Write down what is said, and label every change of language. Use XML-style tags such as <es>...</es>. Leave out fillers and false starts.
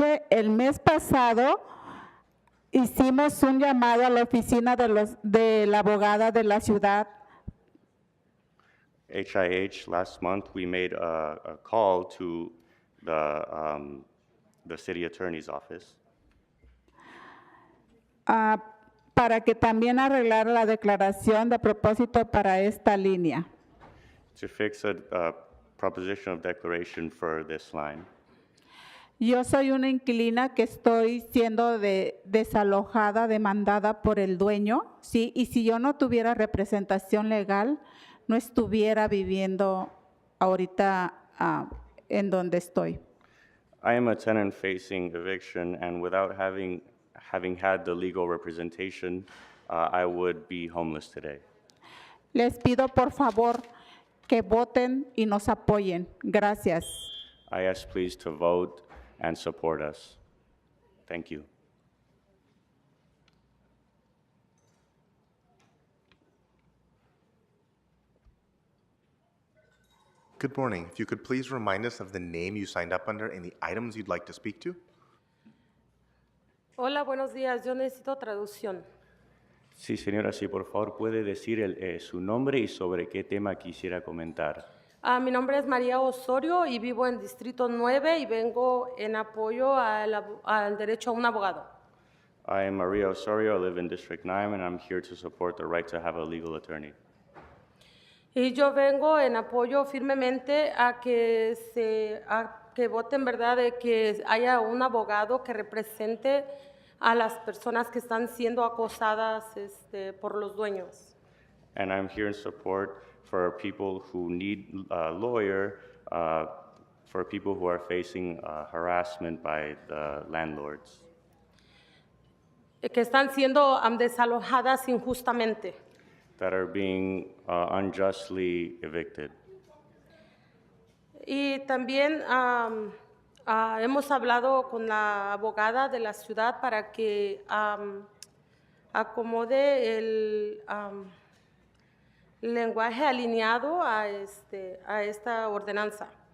<es>El mes pasado hicimos un llamado a la oficina de la abogada de la ciudad.</es> <en>HIH, last month we made a call to the city attorney's office</en> <es>para que también arreglara la declaración de propósito para esta línea.</es> <en>to fix a proposition of declaration for this line.</en> <es>Yo soy una inquilina que estoy siendo desalojada, demandada por el dueño, ¿sí? Y si yo no tuviera representación legal, no estuviera viviendo ahorita en donde estoy.</es> <en>I am a tenant facing eviction, and without having had the legal representation, I would be homeless today.</en> <es>Les pido por favor que voten y nos apoyen. Gracias.</es> <en>I ask please to vote and support us. Thank you. Good morning. If you could please remind us of the name you signed up under and the items you'd like to speak to.</en> <es>Hola, buenos días. Yo necesito traducción. Sí, señora, sí, por favor, puede decir su nombre y sobre qué tema quisiera comentar. Mi nombre es María Osorio y vivo en Distrito 9 y vengo en apoyo al derecho a un abogado.</es> <en>I am Maria Osorio. I live in District 9, and I'm here to support the right to have a legal attorney.</en> <es>Y yo vengo en apoyo firmemente a que voten, ¿verdad?, de que haya un abogado que represente a las personas que están siendo acosadas por los dueños.</es> <en>And I'm here in support for people who need a lawyer, for people who are facing harassment by the landlords.</en> <es>que están siendo desalojadas injustamente.</es> <en>that are being unjustly evicted.</en> <es>Y también hemos hablado con la abogada de la ciudad para que acomode el lenguaje alineado a esta ordenanza.</es>